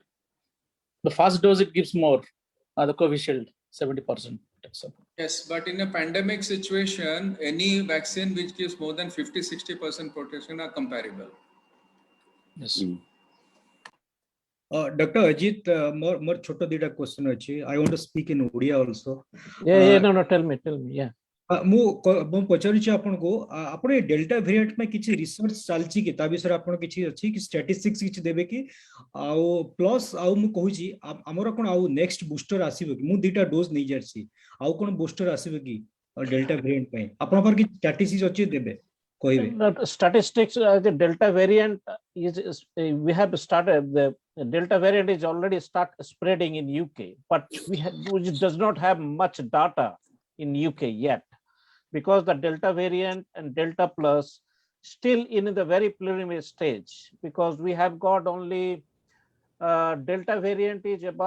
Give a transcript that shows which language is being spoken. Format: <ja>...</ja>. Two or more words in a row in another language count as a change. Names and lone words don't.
<en>The first dose it gives more. The Covishield 70% protection. Yes, but in a pandemic situation, any vaccine which gives more than 50-60% protection are comparable. Yes.</en> <or>Dr. Ajit, ମୋର ଛୋଟ ଦିଟା question ଅଛି.</or> <en>I want to speak in Odia also. Yeah, no, tell me, yeah.</en> <or>ମୁଁ ପଚାରୁଛି ଆପଣଙ୍କୁ ଆପଣ ଏ</or> <en>delta variant</en> <or>ପାଇଁ କିଛି ରିସର୍ଚ୍ଚ ଚାଲିଛି କି ତା ବିଷୟରେ ଆପଣ କିଛି ଅଛି କି ଷ୍ଟାଟିଷ୍ଟିକ୍ସ କିଛି ଦେବେ କି ଆଉ ପ୍ଲସ୍ ଆଉ ମୁଁ କହୁଛି ଆମର କ'ଣ ଆଉ</or> <en>next booster</en> <or>ଆସିବ କି ମୁଁ ଦିଟା ଡୋଜ୍ ନେଇ ଯାଇଛି ଆଉ କ'ଣ ବୁଷ୍ଟର ଆସିବ କି</or> <en>delta variant</en> <or>ପାଇଁ ଆପଣଙ୍କର କିଛି ଷ୍ଟାଟିଷ୍ଟିକ୍ସ ଅଛି ଦେବେ କହିବେ</or> <en>Statistics, the Delta variant is we have started, the Delta variant is already start spreading in UK, but which does not have much data in UK yet, because the Delta variant and Delta plus still in the very preliminary stage, because we have got only Delta variant is</en>